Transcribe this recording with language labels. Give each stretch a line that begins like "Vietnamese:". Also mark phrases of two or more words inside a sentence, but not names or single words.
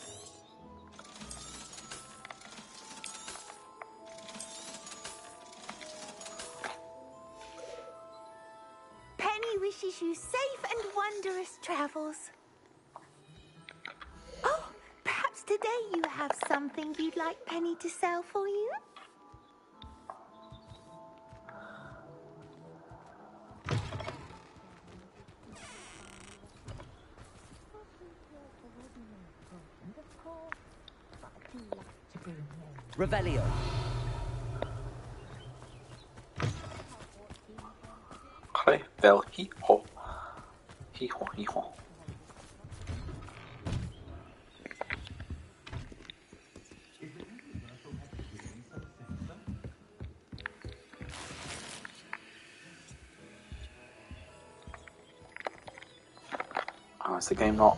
English: Penny wishes you safe and wondrous travels. Oh, perhaps today you have something you'd like Penny to sell for you? Revelio. Okay, Vel hee-haw. Hee-haw, hee-haw. Oh, is the game not...